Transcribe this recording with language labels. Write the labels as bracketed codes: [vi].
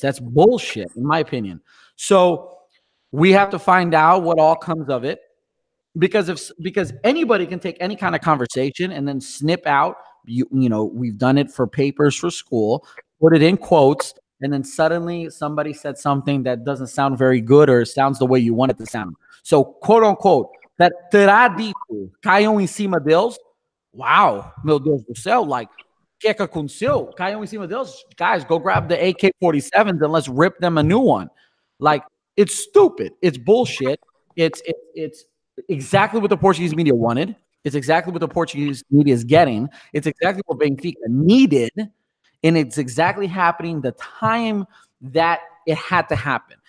[en] That's bullshit, in my opinion. So we have to find out what all comes of it, because anybody can take any kind of conversation and then snip out. We've done it for papers for school, put it in quotes, and then suddenly somebody said something that doesn't sound very good or sounds the way you want it to sound. So, quote unquote, that [pt] terá dito, caiam em cima deles. Wow, meu Deus do céu, o que aconteceu? Caiam em cima deles. [en] Guys, go grab the AK-47s and let's rip them a new one. It's stupid. It's bullshit. It's exactly what the Portuguese media wanted. It's exactly what the Portuguese media is getting. It's exactly what Benfica needed. And it's exactly happening the time that it had to happen.